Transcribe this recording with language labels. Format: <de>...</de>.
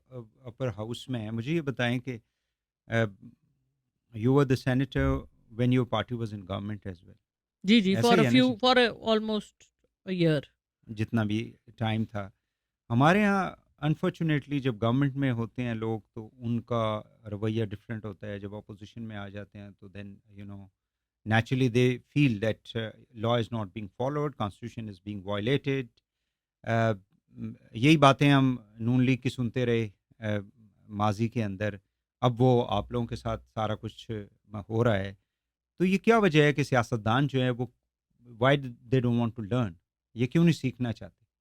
<ur>آپ upper house میں ہیں، مجھے یہ بتائیں کہ</ur> <en>You were the senator when your party was in government as well. جی جی، for almost year,</en> <ur>جتنا بھی ٹائم تھا. ہمارے یہاں انفارچونیٹلی جب گورنمنٹ میں ہوتے ہیں لوگ تو ان کا رویہ ڈفرینٹ ہوتا ہے. جب اپوزیشن میں آ جاتے ہیں تو</ur> <en>Then naturally they feel that law is not being followed, constitution is being violated.</en> <ur>یہی باتیں ہم نون لیگ کی سنتے رہے ماضی کے اندر. اب وہ آپ لوگوں کے ساتھ سارا کچھ ہو رہا ہے. تو یہ کیا وجہ ہے کہ سیاستدان جو ہے وہ</ur> <en>why they don't want to learn؟</en> <ur>یہ کیوں نہیں سیکھنا چاہتے؟</ur>